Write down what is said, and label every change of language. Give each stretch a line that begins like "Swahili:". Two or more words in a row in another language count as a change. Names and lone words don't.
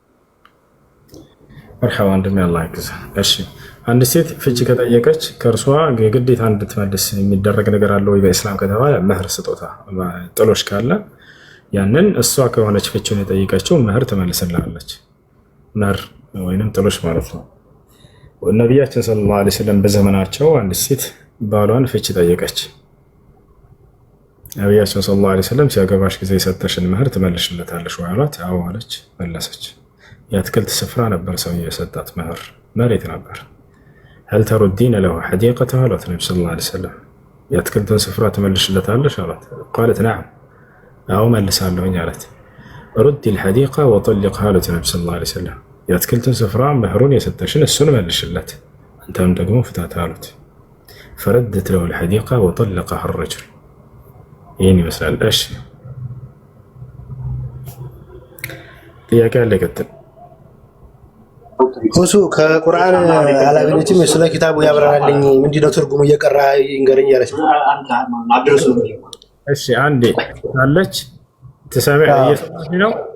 Amharic: መርሐባ ወንድሜ፣ አላህ ይግዛህ። እሺ አንድ ሴት ፍቺ ከጠየቀች ከእርሷ የግዴታ እንድትመልስ የሚደረግ ነገር አለ ወይ በኢስላም ከተባለ መህር፣ ስጦታ፣ ጥሎሽ ካለ ያንን እሷ ከሆነች ፍቺውን የጠየቀችው መህር ትመልስልሃለች። መህር ወይንም ጥሎሽ ማለት ነው። ነቢያችን
Arabic: صلى الله عليه وسلم
Amharic: በዘመናቸው አንድ ሴት ባሏን ፍቺ ጠየቀች። ነቢያችን
Arabic: صلى الله عليه وسلم
Amharic: ሲያገባሽ ጊዜ የሰጠሽን መህር ትመልሽለታለሽ ወይ አሏት። አዎ አለች፣ መለሰች። የአትክልት ስፍራ ነበር ሰውዬው የሰጣት መህር፣ መሬት ነበር።
Arabic: هل تردين له حديقته
Amharic: አሏት ነብዩ
Arabic: صلى الله عليه وسلم።
Amharic: የአትክልትን ስፍራ ትመልሽለታለሽ አሏት።
Arabic: قالت نعم
Amharic: አዎ መልሳለሁኝ አላት።
Arabic: ردي الحديقة وطلقها
Amharic: አሉት ነብዩ
Arabic: صلى الله عليه وسلم።
Amharic: የአትክልትን ስፍራ መህሩን የሰጠሽን እሱን መልሽለት፣ አንተም ደግሞ ፍታት አሉት።
Arabic: فردت له الحديقة وطلقها الرجل።
Amharic: ይህን ይመስላል። እሺ ጥያቄ አለ? ቀጥል። ሁሱ ከቁርአን አላገኘችም። ስለ ኪታቡ ያብራራልኝ፣ ምንድነው ትርጉሙ እየቀራ ይንገረኝ ያለች። እሺ አንዴ አለች እየሰማሽ ነው?